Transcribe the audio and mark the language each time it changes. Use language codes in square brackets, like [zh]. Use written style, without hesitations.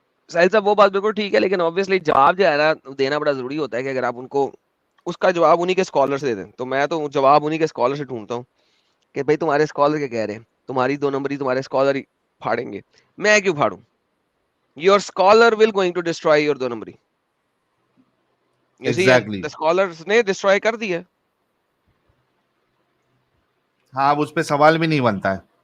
[ur] ساحل صاحب وہ بات بالکل ٹھیک ہے, لیکن obviously جواب جو ہے نا دینا بڑا ضروری ہوتا ہے کہ اگر آپ ان کو اس کا جواب انہی کے اسکالر سے دے دیں. تو میں تو جواب انہی کے اسکالر سے ڈھونڈتا ہوں کہ بھائی تمہارے اسکالر کیا کہہ رہے ہیں, تمہاری 2 نمبری تمہارے اسکالر ہی پھاڑیں گے, میں کیوں پھاڑوں. [en] Your scholar will going to destroy your 2 نمبری. You see, and exactly. [ur] the scholars نے destroy کر دیا. ہاں, اب اس پہ سوال بھی نہیں بنتا ہے.